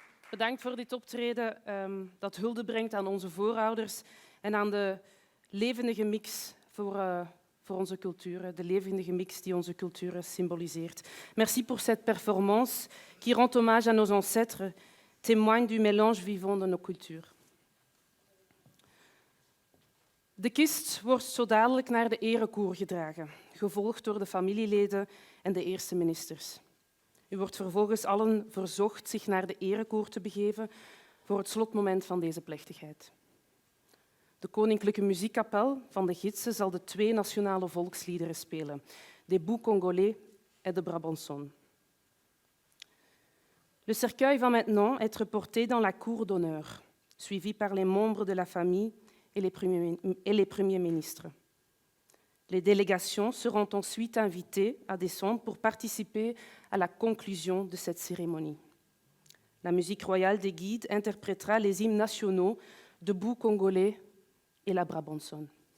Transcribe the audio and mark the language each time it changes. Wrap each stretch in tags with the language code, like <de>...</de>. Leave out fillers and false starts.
<nl>Bedankt voor dit optreden dat hulde brengt aan onze voorouders en aan de levendige mix voor onze culturen, de levendige mix die onze culturen symboliseert.</nl> <fr>Merci pour cette performance qui rend hommage à nos ancêtres, témoigne du mélange vivant de nos cultures.</fr> <nl>De kist wordt zo dadelijk naar de erekoer gedragen, gevolgd door de familieleden en de eerste ministers. U wordt vervolgens allen verzocht zich naar de erekoer te begeven voor het slotmoment van deze plechtigheid. De Koninklijke Muziekkapel van de Gidsen zal de 2 nationale volksliederen spelen, des Bouts Congolais et de Brabançon.</nl> <fr>Le cercueil va maintenant être porté dans la cour d'honneur, suivi par les membres de la famille et les premiers ministres. Les délégations seront ensuite invitées à descendre pour participer à la conclusion de cette cérémonie. La musique royale des guides interprétera les hymnes nationaux, debout congolais et la brabançonne.</fr>